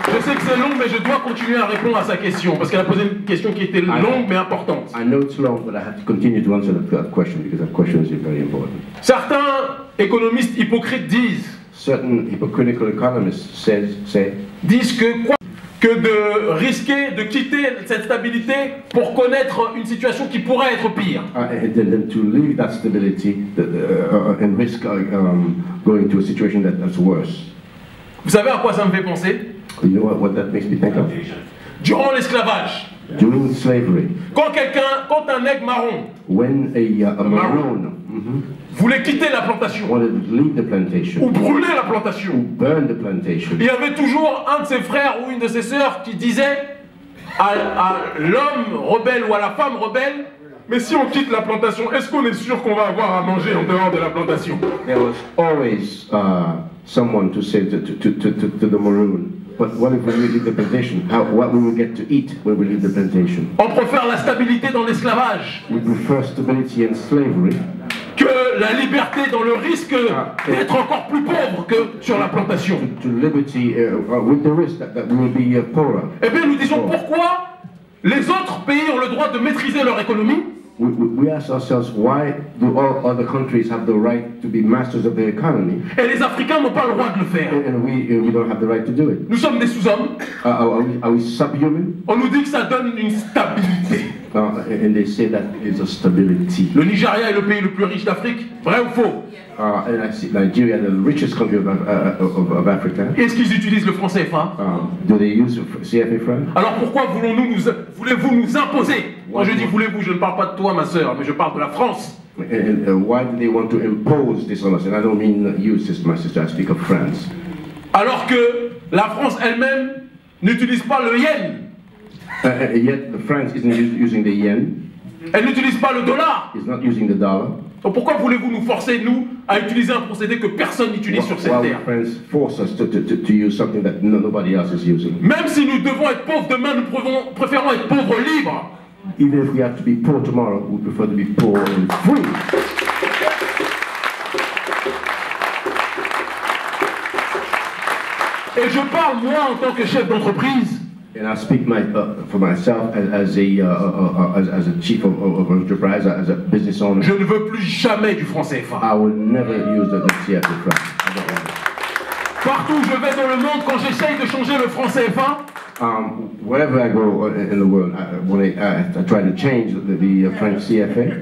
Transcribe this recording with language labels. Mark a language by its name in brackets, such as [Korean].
[French] Je sais que c'est long, mais je dois continuer à répondre à sa question, parce qu'elle a posé une question qui était longue mais importante. [English] I know it's long, but I have to continue to answer that question, because that question is very important. [French] Certains économistes hypocrites disent, [English] certain hypocritical economists [French] disent que de risquer de quitter cette stabilité pour connaître une situation qui pourrait être pire. [English] And then to leave that stability and risk going to a situation that's worse. [French] Vous savez à quoi ça me fait penser? [English] You know what that makes me think of? [French] Durant l'esclavage. [English] During slavery. [French] Quand un nègre marron. [English] When a maroon [French] voulait quitter la plantation. [English] Wanted to leave the plantation. [French] Ou brûler la plantation. [English] Ou burn the plantation. [French] Il y avait toujours un de ses frères ou une de ses sœurs qui disait à l'homme rebelle ou à la femme rebelle, mais si on quitte la plantation, est-ce qu'on est sûr qu'on va avoir à manger en dehors de la plantation? [English] There was always someone to say to the maroon, but what if we leave the plantation? What will we get to eat when we leave the plantation? [French] On préfère la stabilité dans l'esclavage. [English] We prefer stability and slavery. [French] Que la liberté dans le risque d'être encore plus pauvre que sur la plantation. [English] To liberty with the risk that we will be poorer. [French] Eh bien, nous disons pourquoi les autres pays ont le droit de maîtriser leur économie. [English] We ask ourselves, why do all other countries have the right to be masters of their economy? [French] Et les Africains n'ont pas le droit de le faire. [English] And we don't have the right to do it. [French] Nous sommes des sous-hommes. [English] Are we subhuman? [French] On nous dit que ça donne une stabilité. [English] And they say that it's a stability. [French] Le Nigeria est le pays le plus riche d'Afrique. Vrai ou faux? [English] And I see Nigeria, the richest country of Africa. [French] Est-ce qu'ils utilisent le franc CFA? [English] Do they use CFA franc? [French] Alors pourquoi voulez-vous nous imposer? Quand je dis voulez-vous, je ne parle pas de toi, ma sœur, mais je parle de la France. [English] And why do they want to impose this on us? And I don't mean you, my sister, I speak of France. [French] Alors que la France elle-même n'utilise pas le yen. [English] Yet France isn't using the yen. [French] Elle n'utilise pas le dollar. [English] It's not using the dollar. [French] Donc pourquoi voulez-vous nous forcer, nous, à utiliser un procédé que personne n'utilise sur cette terre? [English] Friends force us to use something that nobody else is using. [French] Même si nous devons être pauvres demain, nous préférons être pauvres libres. [English] Even if we have to be poor tomorrow, we prefer to be poor and free. [French] Et je parle, moi, en tant que chef d'entreprise. [English] And I speak for myself as a chief of enterprise, as a business owner. [French] Je ne veux plus jamais du franc CFA. [English] I will never use the CFA franc. [French] Partout où je vais dans le monde, quand j'essaye de changer le franc CFA, [English] wherever I go in the world, when I try to change the French CFA,